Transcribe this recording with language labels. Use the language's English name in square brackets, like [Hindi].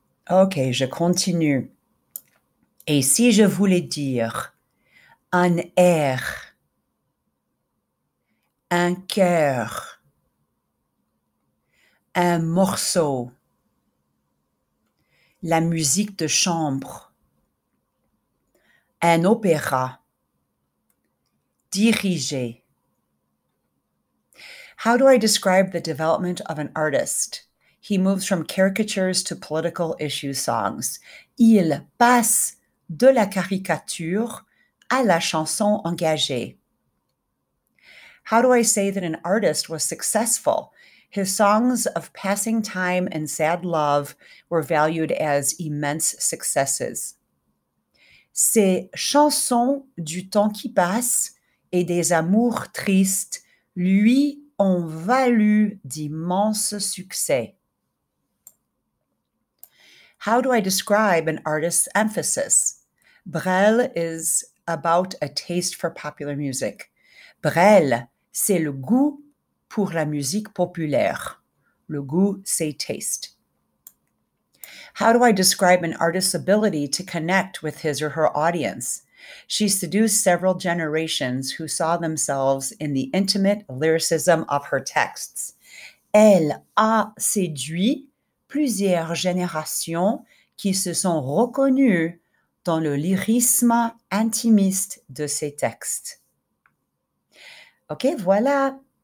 [French] Ok, je continue. Et si je voulais dire un air, un cœur, un morceau, la musique de chambre, un opéra, diriger. [English] How do I describe the development of an artist? He moves from caricatures to political issue songs. [French] Il passe de la caricature à la chanson engagée. [English] How do I say that an artist was successful? His songs of passing time and sad love were valued as immense successes. [French] Ces chansons du temps qui passe et des amours tristes lui ont valu d'immenses succès. [English] How do I describe an artist's emphasis? Brel is about a taste for popular music. [French] Brel, c'est le goût pour la musique populaire. Le goût, c'est taste. [English] How do I describe an artist's ability to connect with his or her audience? She seduced several generations who saw themselves in the intimate lyricism of her texts. [French] Elle a séduit plusieurs générations qui se sont reconnues dans le lyrisme intimiste de ses textes. Ok, voilà,